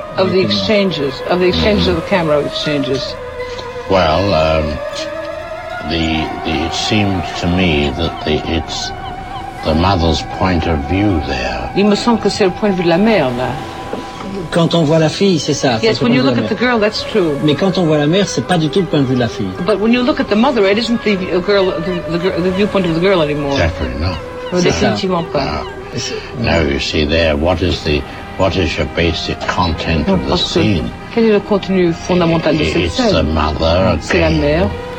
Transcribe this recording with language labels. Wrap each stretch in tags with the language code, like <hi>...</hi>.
<en>of the exchanges of the exchanges of the camera exchanges. Well, the it seemed to me that it's the mother's point of view there.</en> <fr>Il me semble que c'est le point de vue de la mère là. Quand on voit la fille, c'est ça.</fr> <en>Yes, when you look at the girl, that's true.</en> <fr>Mais quand on voit la mère, c'est pas du tout le point de vue de la fille.</fr> <en>But when you look at the mother, it isn't the girl, the viewpoint of the girl anymore. Definitely not.</en> <fr>Définitivement pas.</fr> <en>No, you see there, what is your basic content of the scene?</en> <fr>Quel est le contenu fondamental de cette</fr> <en>it's</en> <fr>scène?</fr> <en>It's the mother again.</en> <fr>C'est la mère.</fr>